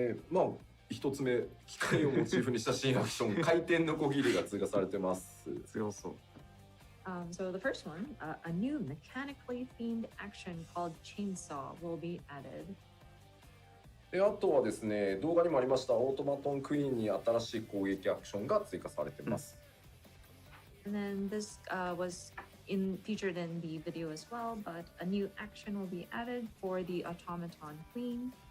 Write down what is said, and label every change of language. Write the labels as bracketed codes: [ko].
[ja] まあ一つ目、機械をモチーフにした新アクション、回転のこぎりが追加されてます。強そう。 [en] So the first one, a new mechanically themed action called Chainsaw will be added. [ja] であとはですね、動画にもありましたオートマトンクイーンに新しい攻撃アクションが追加されています。 [en] And then this was featured in the video as well, but a new action will be added for the Automaton Queen.